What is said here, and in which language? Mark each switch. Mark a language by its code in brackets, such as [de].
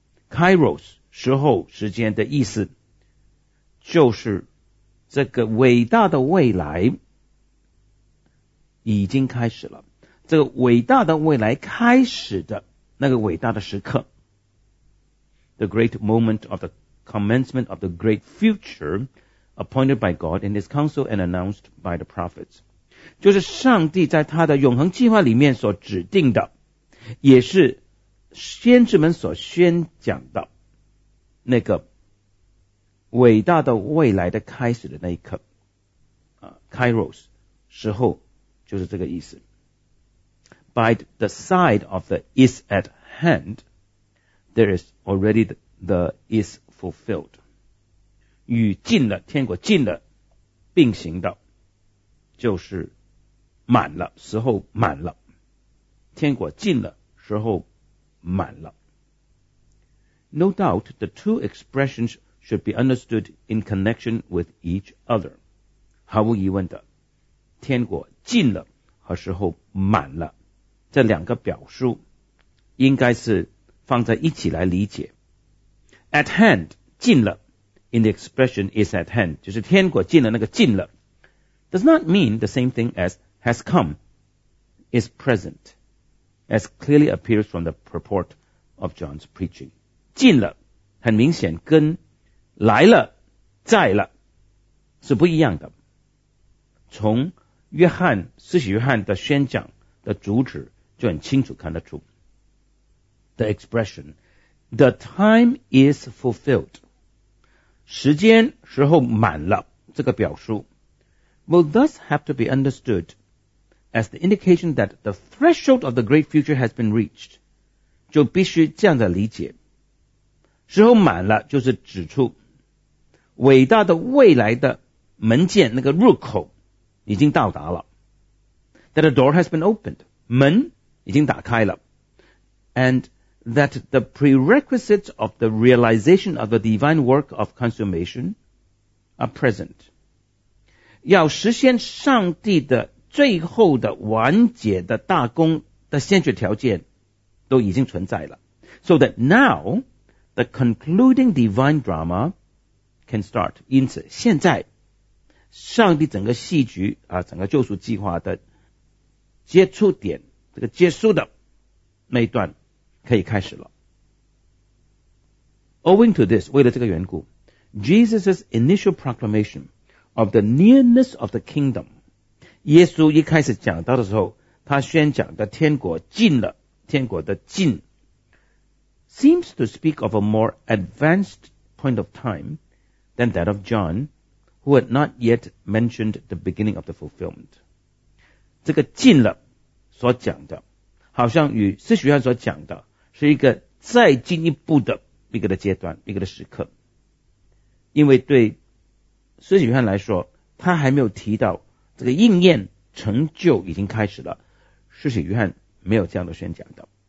[zh] Kairos, 时候时间的意思就是这个伟大的未来已经开始了。这个伟大的未来开始的那个伟大的时刻 [en] The great moment of the commencement of the great future appointed by God in his counsel and announced by the prophets [zh] 就是上帝在他的永恒计划里面所指定的也是先知们所宣讲的那个伟大的未来的开始的那一刻 [en] Kairos [zh] 时候就是这个意思 [en] By the side of the is at hand, there is already the is fulfilled. [zh] 与近了天国近了并行的就是满了时候满了天国近了时候满了。 [en] No doubt the two expressions should be understood in connection with each other. [zh] 毫无疑问的天国近了和时候满了这两个表述应该是放在一起来理解。 [en] At hand, 近了 in the expression is at hand, [zh] 就是天国近了那个近了 [en] does not mean the same thing as has come, is present, as clearly appears from the purport of John's preaching. [zh] 近了很明显跟来了在了是不一样的。从约翰施洗约翰的宣讲的主旨就很清楚看得出 [en] The expression The time is fulfilled [zh] 时间时候满了这个表述 [en] Will thus have to be understood As the indication that the threshold of the great future has been reached [zh] 就必须这样的理解时候满了就是指出伟大的未来的门键那个入口已经到达了。 [en] That a door has been opened. [zh] 门已经打开了。 [en] And that the prerequisites of the realization of the divine work of consummation are present. [zh] 要实现上帝的最后的完结的大功的先决条件都已经存在了。 [en] So that now, the concluding divine drama can start. [zh] 因此现在上帝整个戏剧啊，整个救赎计划的接触点，这个结束的那一段可以开始了。 [en] Owing to this, [zh] 为了这个缘故， [en] Jesus' initial proclamation of the nearness of the kingdom, [zh] 耶稣一开始讲到的时候，他宣讲的天国近了，天国的近， [en] seems to speak of a more advanced point of time than that of John,who had not yet mentioned the beginning of the fulfillment. [zh] 这个近了所讲的好像与施洗约翰所讲的是一个再进一步的一个的阶段，一个的时刻。因为对施洗约翰来说，他还没有提到这个应验成就已经开始了，施洗约翰没有这样的宣讲的。